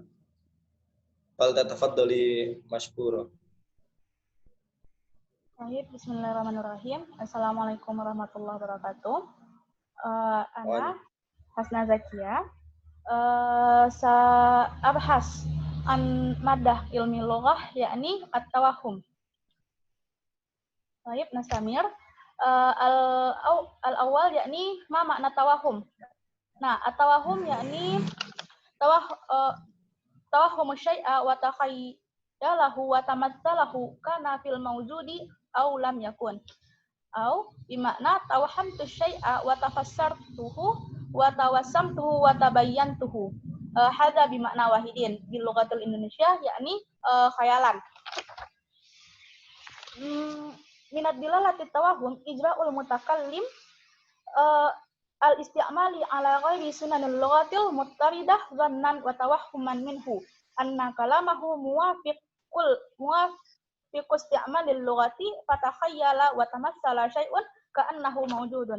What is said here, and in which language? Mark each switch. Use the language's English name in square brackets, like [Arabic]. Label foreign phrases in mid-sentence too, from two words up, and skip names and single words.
[Arabic] فلتتفضلي مشكورة. [Indonesian] Baik, bismillahirrahmanirrahim. [Arabic] السلام عليكم ورحمة الله وبركاته. أنا حسنى زكية. أبحث عن مادة علم اللغة يعني التوهم. [Indonesian] Baik, Nasamir. [Arabic] الأول يعني ما معنى التوهم. Nah, التوهم يعني توهم شيئا وتخيله وتمثله كان في الموجود أو لم يكن. أو بمعنى توهمت شيئا وتفرسته وتوسمته وتبينته. هذا بمعنى واحد باللغة الإندونيسية يعني khayalan. من الدلالة التوهم إجراء المتكلم الاستعمال على غير سنن اللغة المطردة ظنا وتوهما منه أن كلامه موافق استعمال اللغة فتخيل وتمثل شيء كأنه موجود.